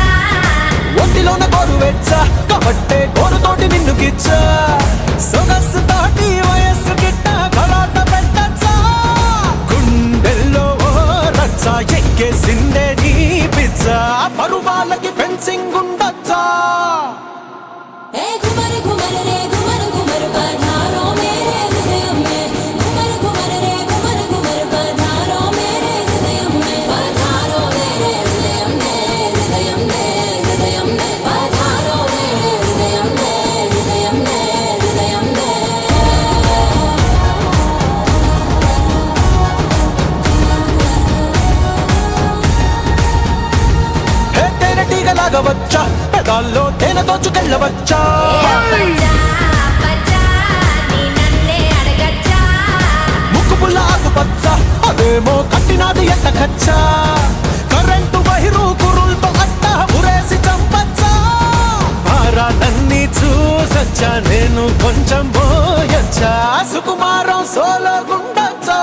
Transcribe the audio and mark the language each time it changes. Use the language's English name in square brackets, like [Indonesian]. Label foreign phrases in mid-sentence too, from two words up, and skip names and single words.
[Telugu] ఒంటిలోన గోరు వెచ్చ కాబట్టే గోరుతోటి నిన్ను గిచ్చా సొగసు తోటి వయస్సు గిట్ట గలాట పెట్టచ్చా గుండెల్లో ఓ రచ్చ ఎక్కేసిందే నీ పిచ్చ పరువాలకి ఫెన్సింగ్ ఉండొచ్చా [Hindi] ए घुमर घुमर रे घुमर घुमर पधारो मेरे हृदय में घुमर घुमर रे घुमर घुमर पधारो मेरे हृदय में पधारो मेरे हृदय में हृदय में हृदय में पधारो मेरे हृदय में हृदय में हृदय में [Telugu] హే తేనెటీగలాగా వచ్చా పెదాల్లో తేనె దోచుకెళ్ళవచ్చా ఏ అబ్బచ్చా అబ్బచ్చా నీ నన్నే అడగచ్చా ముక్కు పుల్ల ఆకుపచ్చ అదేమో కట్టినాది ఎంత ఖచ్చా కరెంటు వైరు కురుల్తో అట్ట ఉరేసి చంపచ్చా భారాలన్నీ చూసొచ్చా నేను కొంచెం పోయొచ్చా సుకుమారం సోలో గుండొచ్చా